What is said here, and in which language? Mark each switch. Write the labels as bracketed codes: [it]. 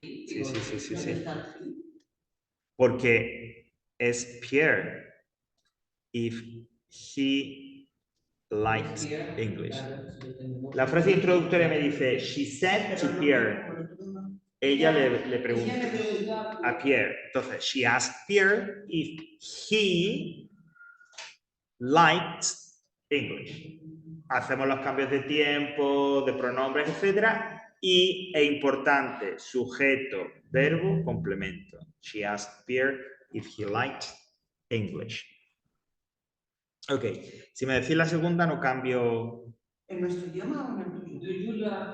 [es] Sí. Porque es Pierre. [en] If he liked English. [es] La frase introductoria me dice, [en] she said to Pierre. [es] Ella le pregunta a Pierre. Entonces, [en] she asked Pierre if he liked English. [es] Hacemos los cambios de tiempo, de pronombres, etcétera. Y, e importante, sujeto, verbo, complemento. [en] She asked Pierre if he liked English. [es] Ok, si me decís la segunda no cambio. ¿En nuestro idioma o en el tuyo?